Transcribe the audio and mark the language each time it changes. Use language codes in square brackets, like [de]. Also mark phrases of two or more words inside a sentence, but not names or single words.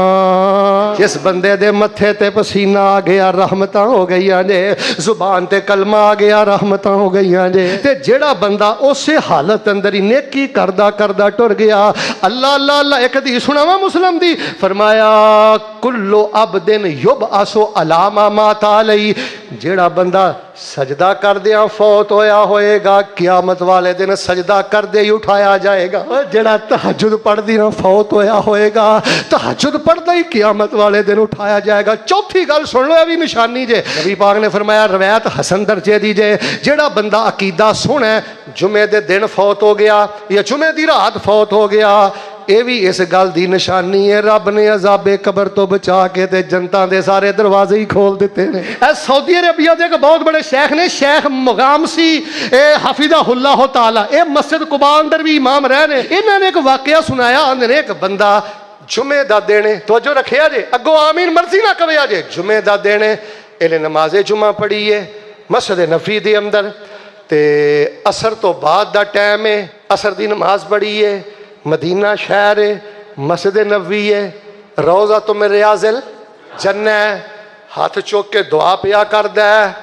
[pa] جس بندے دے متھے تے پسینہ آ گیا رحمتاں ہو گئی نے، زبان تے کلمہ آ گیا رحمتاں ہو گئی نے، تے جیڑا بندا اس حالت اندر ہی نیکی کردا کردا ٹر گیا. اللہ اللہ اللہ، ایک حدیث سناواں مسلم دی، فرمایا [ar] كل عبد يبعث على ما مات عليه, [pa] جیڑا بندا سجدہ کردیاں فوت ہویا ہوئے گا قیامت والے دن سجدہ کردے ہی اٹھایا جائے گا. جیڑا تہجد پڑھدیاں فوت ہویا ہوئے گا تہجد پڑھدا ہی قیامت والے دن اٹھایا جائے گا. چوتھی گل سن لو، یہ بھی نشانی جے، نبی پاک نے فرمایا روایت حسن درجے دی جے، جیڑا بندا عقیدہ سوہنا جمعے دے دن فوت ہو گیا یا جمعے دی رات فوت ہو گیا، یہ بھی اس گل کی نشانی ہے رب نے عذابِ قبر تو بچا کے تے جنتا دے سارے دروازے ہی کھول دتے نے. [ur] سعودی عربیہ کے ایک بہت بڑے شیخ نے، شیخ مغامسی [ar] حفظه الله تعالى, [ur] یہ مسجد قبا اندر بھی امام رہے نے. انہوں نے ایک واقعہ سنایا, [pa] آندے ایک بندا جمعے دا دن، توجہ رکھیا جے، اگو آمین مرضی نہ کوے جے، جمعے دا دن انہاں نمازِ جمعہ پڑھی ہے مسجد نبی دے اندر، تے عصر تو بعد دا ٹائم ہے، عصر دی نماز پڑھی ہے، مدینہ شہر ہے، مسجد نبوی ہے، روضہ تو میرے [ar] رياض الجنة [pa] ہے، ہاتھ چک کے دعا پیا کردا ہے,